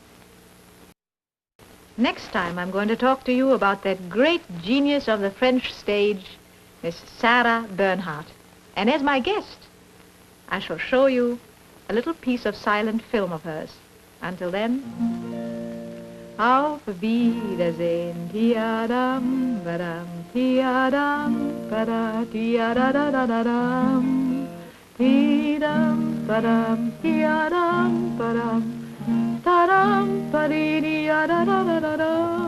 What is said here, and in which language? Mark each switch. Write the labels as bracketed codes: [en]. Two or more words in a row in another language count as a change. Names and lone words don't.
[en] Next time, I'm going to talk to you about that great genius of the French stage, Miss Sarah Bernhardt. And as my guest, I shall show you a little piece of silent film of hers. Until then, [de] auf Wiedersehen, tiadam, badam, tiadam, bada, tiadadadadam, tidam, badam, tiadam, badam, ta-dam, ba-dee-dee-ya-da-da-da-da-da.